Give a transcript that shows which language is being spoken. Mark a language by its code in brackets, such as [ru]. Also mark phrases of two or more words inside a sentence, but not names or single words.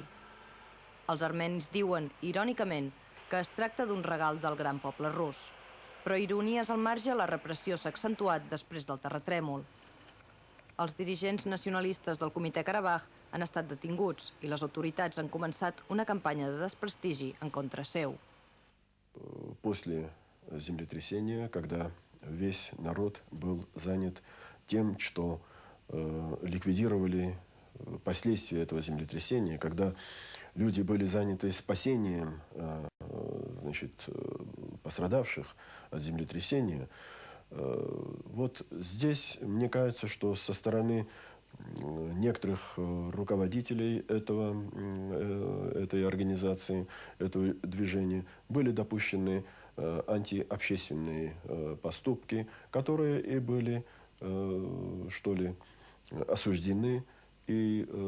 [ca] Els armenis diuen, irònicament, que es tracta d'un regal del gran poble rus. Però ironies al marge, la repressió s'ha accentuat després del terratrèmol. Els dirigents nacionalistes del Comitè Karabakh han estat detinguts i les autoritats han començat una campanya de desprestigi en contra seu. [ru] После землетрясения, когда весь народ был занят тем, что ликвидировали последствия этого землетрясения, когда люди были заняты спасением пострадавших от землетрясения, вот здесь, мне кажется, что со стороны некоторых руководителей этой организации, этого движения, были допущены антиобщественные поступки, которые и были, что ли, осуждены и